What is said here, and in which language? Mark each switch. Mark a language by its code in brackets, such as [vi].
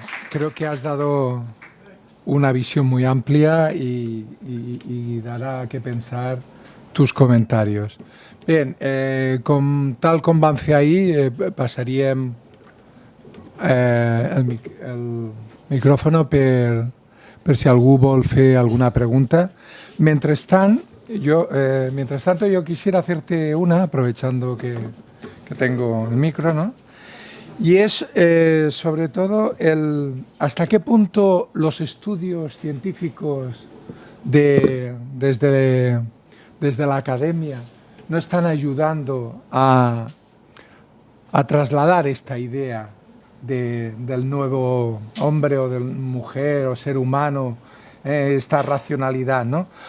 [es] Creo que has dado una visión muy amplia y dará que pensar tus comentarios. [ca] Bien, tal com vam fer ahir, passaríem el micròfon per si algú vol fer alguna pregunta. [es] Mientras tanto, yo quisiera hacerte una, aprovechando que tengo el micro, ¿no? Y es sobre todo hasta qué punto los estudios científicos desde la academia no están ayudando a trasladar esta idea del nuevo hombre o de mujer o ser humano, esta racionalidad, ¿no?